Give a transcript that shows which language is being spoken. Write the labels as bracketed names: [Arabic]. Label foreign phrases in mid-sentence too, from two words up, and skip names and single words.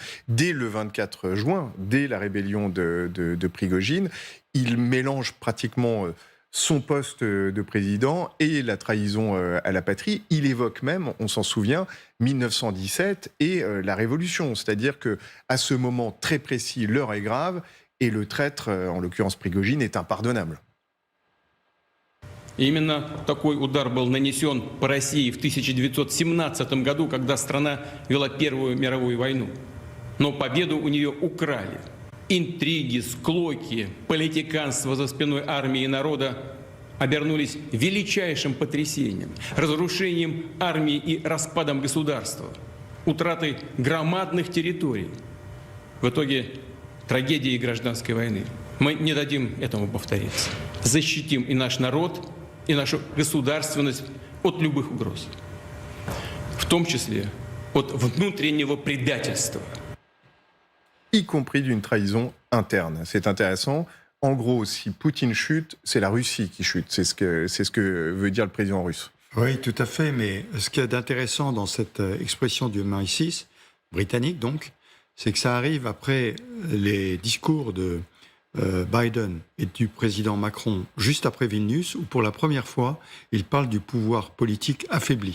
[French] Dès le 24 juin, dès la rébellion de Prigojine, il mélange pratiquement son poste de président et la trahison à la patrie. Il évoque même, on s'en souvient, 1917 et la Révolution. C'est-à-dire qu'à ce moment très précis, l'heure est grave. Et le traître, en l'occurrence Prigojine, est impardonnable. [Russian] Именно такой удар был нанесен по России в 1917 году, когда страна вела Первую мировую войну. Но победу у нее украли. Интриги, склоки, политиканство за спиной армии и народа обернулись величайшим потрясением, разрушением армии и распадом государства, утратой громадных территорий. В итоге трагедии гражданской войны. Мы не дадим этому повториться. Защитим и наш народ, и нашу государственность от любых угроз. В том числе от внутреннего предательства. [French] Y compris d'une trahison interne. C'est intéressant. En gros, si Poutine chute, c'est la Russie qui chute. C'est ce que veut dire le président russe. Oui, tout à fait. Mais ce qu'il y a d'intéressant dans cette expression du MI6, britannique donc, c'est que ça arrive après les discours de Biden et du président Macron, juste après Vilnius, où pour la première fois, ils parlent du pouvoir politique affaibli.